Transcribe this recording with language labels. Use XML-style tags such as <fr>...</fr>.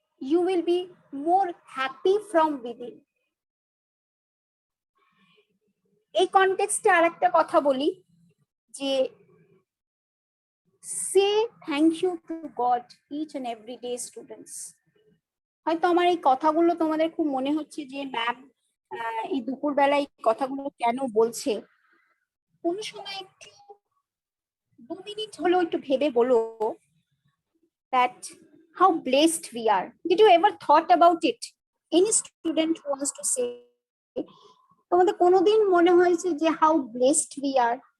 <en>You will be more happy from within.</en> <bn>এই কনটেক্সটে আরেকটা কথা বলি, যে</bn> <en>say thank you to God each and every day, students.</en> <bn>হয়তো আমার এই কথাগুলো তোমাদের খুব মনে হচ্ছে যে ম্যাম এই দুপুরবেলায় এই কথাগুলো কেন বলছে। কোন সময় একটু 2 মিনিট হলেও একটু ভেবে বলো</bn> <en>that how blessed we are. Did you ever thought about it? Any student who wants to say,</en> <bn>তোমাদের কোনোদিন মনে হয়েছে যে</bn> <en>how blessed we are?</en>